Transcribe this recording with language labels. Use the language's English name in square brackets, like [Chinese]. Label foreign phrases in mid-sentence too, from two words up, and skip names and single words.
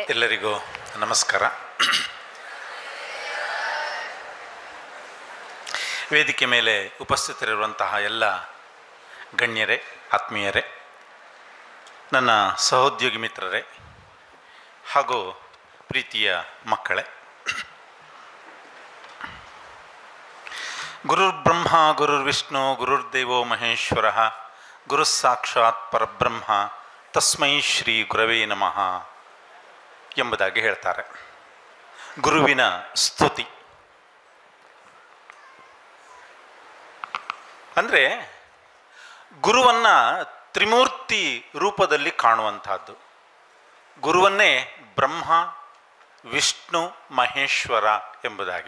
[Kannada] ಎಲ್ಲರಿಗೂ ನಮಸ್ಕಾರ. ವೇದಿಕೆ ಮೇಲೆ ಉಪಸ್ಥಿತರಿರುವಂತಹ ಎಲ್ಲ ಗಣ್ಯರೇ, ಆತ್ಮೀಯರೇ, ನನ್ನ ಸಹೋದ್ಯೋಗಿ ಮಿತ್ರರೇ ಹಾಗೂ ಪ್ರೀತಿಯ ಮಕ್ಕಳೇ, [Sanskrit] ಗುರುರ್ಬ್ರಹ್ಮ ಗುರುರ್ವಿಷ್ಣು ಗುರುರ್ದೇವೋ ಮಹೇಶ್ವರ ಗುರು ಸಾಕ್ಷಾತ್ ಪರಬ್ರಹ್ಮ ತಸ್ಮೈ ಶ್ರೀ ಗುರವೇ ನಮಃ [Kannada] ಎಂಬುದಾಗಿ ಹೇಳ್ತಾರೆ. ಗುರುವಿನ ಸ್ತುತಿ ಅಂದರೆ ಗುರುವನ್ನು ತ್ರಿಮೂರ್ತಿ ರೂಪದಲ್ಲಿ ಕಾಣುವಂಥದ್ದು. ಗುರುವನ್ನೇ ಬ್ರಹ್ಮ, ವಿಷ್ಣು, ಮಹೇಶ್ವರ ಎಂಬುದಾಗಿ.